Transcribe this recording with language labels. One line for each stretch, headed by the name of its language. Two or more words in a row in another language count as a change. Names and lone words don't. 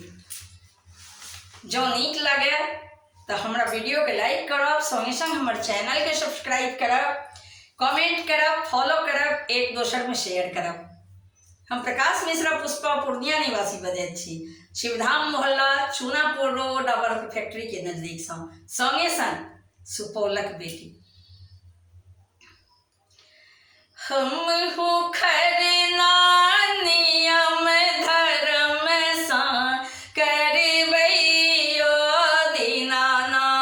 Maithili: जो नीक लगे तो हमरा वीडियो के लाइक करब, संगे संग हमर चैनल के सब्सक्राइब करब, कमेंट करब, फॉलो करब, एक दोसर में शेयर करब। हम प्रकाश मिश्रा पुष्पा पूर्णिया निवासी बजैत छी, शिवधाम मोहल्ला, चूनापुर रोड, बर्फ फैक्ट्री के नजदीक संगे संग सुपौलक बेटी। हम हो खरना नियम धर्म सा करबैयो दीनानाथ।